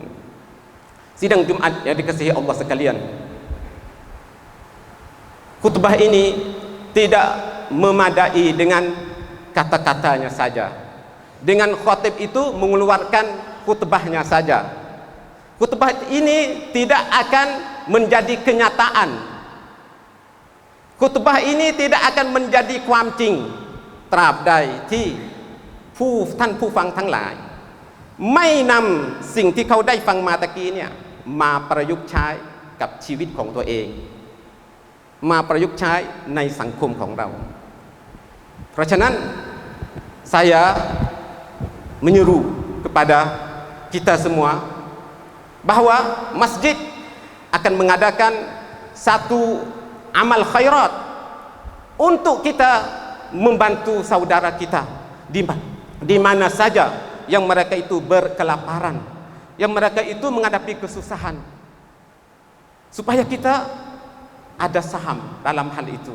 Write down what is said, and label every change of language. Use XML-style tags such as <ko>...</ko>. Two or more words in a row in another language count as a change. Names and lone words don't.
<ms>Sidang Jumat yang dikasihi Allah sekalian, khutbah ini tidak memadai dengan kata-katanya saja, dengan khatib itu mengeluarkan khutbahnya saja. Khutbah ini tidak akan menjadi kenyataan. Khutbah ini tidak akan menjadi</ms> <th>ความจริง ตราบใดที่ท่านผู้ฟังทั้งหลายไม่นำสิ่งที่ เขาได้ฟังมาตะกี้เนี่ยมาประยุกต์ใช้กับชีวิตของตัวเอง มาประยุกต์ใช้ในสังคมของเรา เพราะฉะนั้น saya</th> <ms>menyeru kepada kita semua bahwa masjid akan mengadakan satu amal khairat untuk kita membantu saudara kita di mana saja yang mereka itu berkelaparan, yang mereka itu menghadapi kesusahan, supaya kita ada saham dalam hal itu.</ms>